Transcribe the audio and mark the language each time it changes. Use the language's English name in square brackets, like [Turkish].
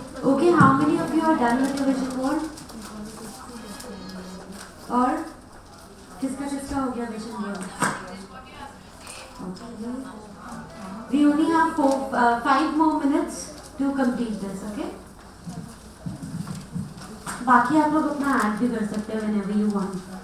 [English] Okay, how many of you are done with your vision board? [Hindi] और किसका किसका हो गया vision board? [English] Okay. We only have 5 more minutes to complete this, okay? [Hindi] बाकी आप लोग अपना ऐड भी कर सकते हैं [English] whenever you want.